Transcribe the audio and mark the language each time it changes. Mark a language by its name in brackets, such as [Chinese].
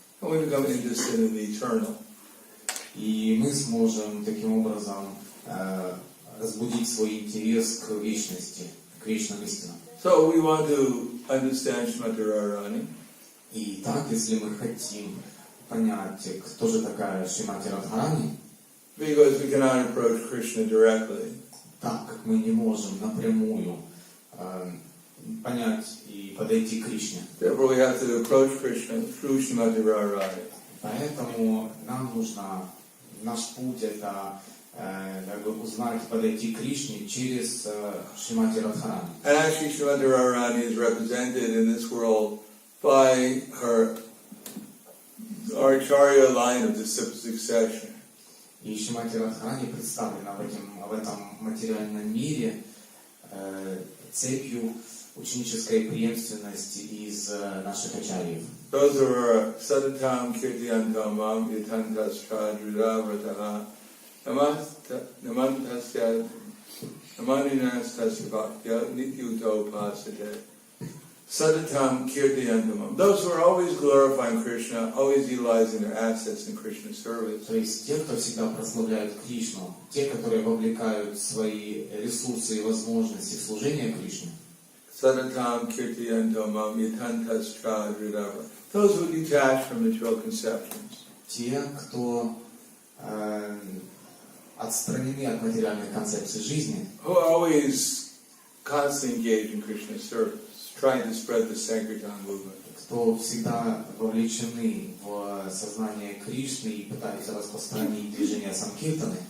[English] And we become interested in the eternal. [Russian] И мы сможем таким образом разбудить свой интерес к вечности, к вечным истинам. [English] So we want to understand Srimati Radharani. [Russian] И так, если мы хотим понять, кто же такая Шримати Радхарани, [English] Because we cannot approach Krishna directly. [Russian] так как мы не можем напрямую понять и подойти к Кришне. [English] Therefore we have to approach Krishna through Srimati Radharani. [Russian] Поэтому нам нужно, наш путь это узнать, подойти к Кришне через Шримати Радхарани. [English] And actually Srimati Radharani is represented in this world by her Acharya line of succession. [Russian] И Шримати Радхарани представлена в этом материальном мире цепью ученической преемственности из наших ачарьев. [English] Those who are [Sanskrit] Sadatam Kirtiyantam Mam Yatantas Chadrudavrataha Namantasya Namaninastasya Bhaktya Nityuto Pasate Sadatam Kirtiyantam. [English] Those who are always glorifying Krishna, always utilizing their assets in Krishna's service. [Russian] То есть те, кто всегда прославляют Кришну, те, которые вовлекают свои ресурсы и возможности в служение Кришне. [Sanskrit] Sadatam Kirtiyantam Mam Yatantas Chadrudavrataha. [English] Those who detach from material conceptions. [Russian] Те, кто отстранены от материальной концепции жизни, [English] Who are always constantly engaged in Krishna's service, trying to spread the Sankirtan movement. [Russian] кто всегда вовлечены в сознание Кришны и пытаются распространить движение Санкиртаны,